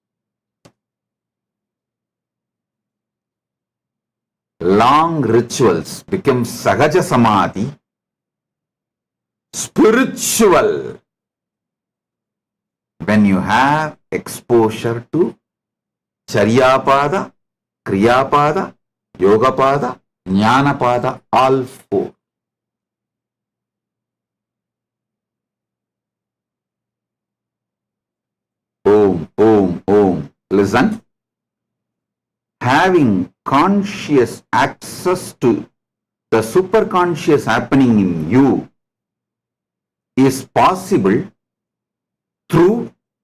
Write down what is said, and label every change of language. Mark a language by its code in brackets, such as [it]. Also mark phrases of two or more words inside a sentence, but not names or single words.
[en] Long rituals become [sa] sahaja samadhi, [en] spiritual, when you have exposure to [sa] charyapada, kriyapada, yogapada, jnanapada, [en] all four. [sa] Om, Om, Om. [en] Listen. Having conscious access to the superconscious happening in you is possible through